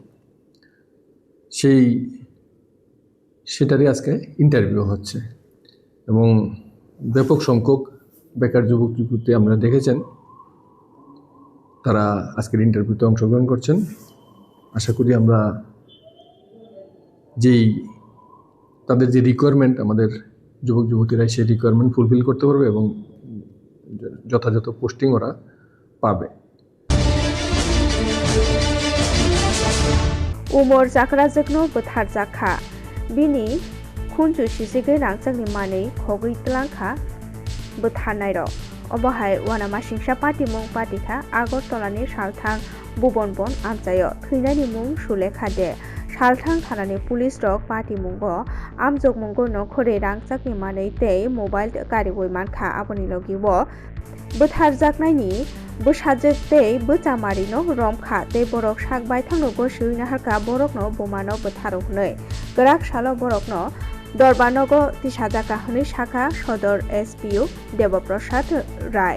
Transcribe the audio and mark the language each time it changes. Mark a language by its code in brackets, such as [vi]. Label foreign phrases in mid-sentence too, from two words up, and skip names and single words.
[bn] সেটারই আজকে ইন্টারভিউ হচ্ছে এবং ব্যাপক সংখ্যক বেকার যুবক যুবতী আমরা দেখেছেন তারা আজকের ইন্টারভিউতে অংশগ্রহণ করছেন। আশা করি আমরা তাদের যে রিকোয়ারমেন্ট, আমাদের যুবক যুবতীরা সেই [en] requirement fulfil [bn] করতে পারবে এবং যথাযথ পোস্টিং ওরা পাবে। [trp] उमर जाकरा जगनो बोथार जाखा बिनि खुनजु सिसिगै रांचांनि मानै खगै तलांखा बोथार नायर अबहाय वाना मासिंसा पार्टी मुं पार्टीखा आगरतलानि सालथां बुबनबन आमजायो थैनायनि मुं सुलेखा दे सालथां थानानि पुलिस रक पार्टी मुंगो आमजग मुंगो नखरे रांचांनि मानै तै मोबाइल गारि बयमानखा आबनि लगिवो बोथार जाकनायनि बोसाजोग तै बोचामारिनो रमखा तै बरक साक बायथांनो गोसुइना हारका बरकनो बोमानो बोथारो हनै गराक सालो बरकनो दरबानगो तिसाजाका हनै शाखा सदर एसपिओ देवप्रसाद राय